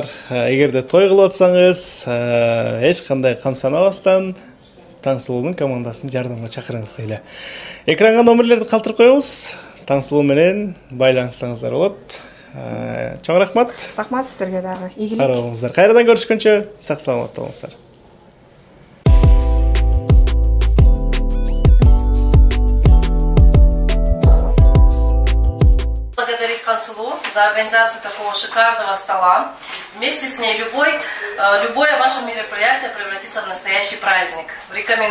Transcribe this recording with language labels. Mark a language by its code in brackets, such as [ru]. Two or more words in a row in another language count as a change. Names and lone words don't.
[ky] Эгерде той кылып атсаңыз, эч кандай камсанабастан Таңсылуунун командасын жардамга чакырыңыз дейли. Экранга номерлерди калтырып коебуз. Таңсылуу менен байланышсаңыздар болот. Чоң рахмат. Рахмат сиздерге дагы. Ийгилик. Карабыңыздар. Кайрадан көрүшкөнчө сак саламатта болуңуздар. [ru] Благодарить Таңсылуу за организацию такого шикарного стола. Вместе с ней любое ваше мероприятие превратится в настоящий праздник.